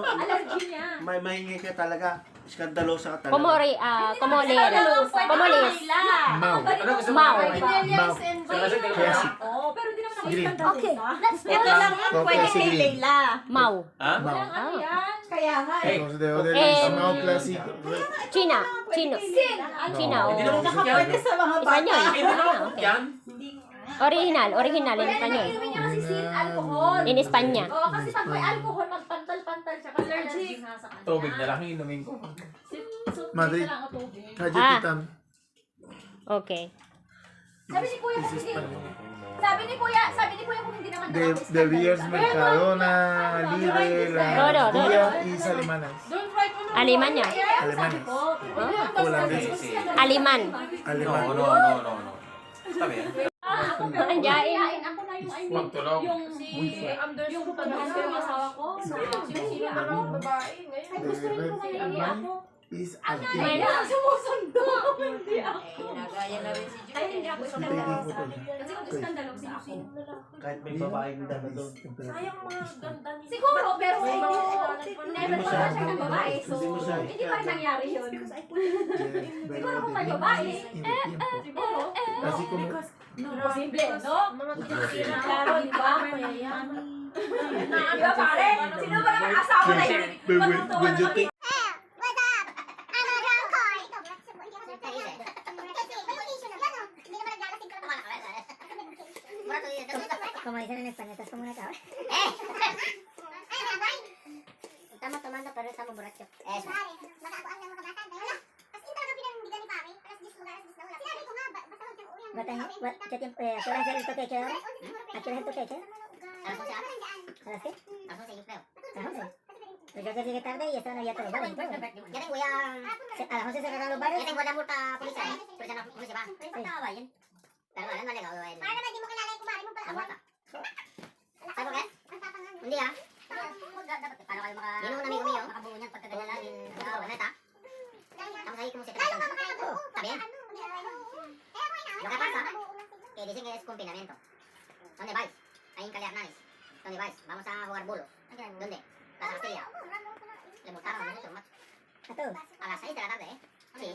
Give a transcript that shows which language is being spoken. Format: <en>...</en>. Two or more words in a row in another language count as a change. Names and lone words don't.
<tl>Allergy niya. may mahingi ka talaga. Iskandalosa ka talaga. Komoleres. Mau. Ano gusto mo? Mau. Mau. Classic. Oo, pero di naman ako Green. iskandalosa. Ito lang ang Okay, pwede sige. kay Leila. Mau. Ha? Walang ano yan. Kaya nga eh.</tl> <en>Because the other is Mau Classic.</en> <tl>China. Chino. China. Hindi naman gusto yan. Pwede sa mga bata. Espanyol. Hindi naman gusto yan.</tl> <en>Original in Espanyol.</en> <tl>Inumin niya kasi</tl> <es>sin alcohol.</es> <en>In Espanya.</en> <tl>Oo, kasi pag may alcohol, magpantal-pantal siya. Kasi allergic nga sa kanya. Tubig na lang inumin ko. Madrid. lang ang tubig. Kajetitan. Okay. Sabi ni Kuya kung hindi. Sabi ni Kuya kung hindi naman</tl> <es>De Villas Mercadona, Lidl, Rodo. Dia is alemanas.</es> <en>Don't write</en> <tl>mo na. Alemanya.</tl> <es>Alemanes. Ah, Holandeses.</es> <tl>Aliman.</tl> <es>Alemán. No. Está bien.</es> <tl>Andiyain. Ako na yung, Magtulog. yung pagkakas ko yung asawa ko. Sino ako? Babae. Ngayon. Ay, gusto rin ko ngayon ako. Is Ay, Argentina. sumusundo. Hindi ako. Nagaya na rin si Ay, hindi ako</tl> <en>Taking</en> <tl>iskandalo. photo niya. Kasi kung iskandalo si ako. Kahit may babaeng dala doon. Sayang mga ganda niya. Siguro, pero never ko siya- na siya ng babae. So, hindi mo siya- hindi pa rin nangyari yun. Siguro kung may babae, Siguro.</tl> <es>Así como Posible, no?</es> <tl>Mga tinitira. Claro, di ba? Mayayaman. Di ba, pare? Sino ba naman asawa na hindi matutuwa</tl> <en>when you</en> <tl>naman?</tl> <en>take What's up? I'm a drunk boy.</en> <es>Como dicen en España, estás como una cabra. Estamos tomando, pero estamos borrachos. Eso. ¿Qué tiempo? ¿A qué hora es el toque de queda? ¿A qué hora es el toque de queda? ¿A las 11? ¿A las qué? A las 11 yo creo. ¿A las 11? Pues yo llegué tarde y estaban abiertos los bares. Ya tengo ya... A las 11 cerraron los bares. Ya tengo la multa policial. Pero ya no se va. Estaba bien. Pero no ha llegado el... La multa. ¿Sabes por qué? Un día...</es> <tl>Paano kayo maka... Yun yung</tl> <es>amigo mío,</es> <tl>makabuo niyan pagkaganyan namin sa Araneta.</tl> <es>Estamos ahí como 7 personas. ¿Está bien? Lo que pasa que dicen que es confinamiento. ¿Dónde vais? Ahí en Caliarnanis. ¿Dónde vais? Vamos a jugar bolo. ¿Dónde? Plaza Castilla. Le multaron a muchos, macho. ¿A todos? A las 6 de la tarde, ¿eh? Sí.</es>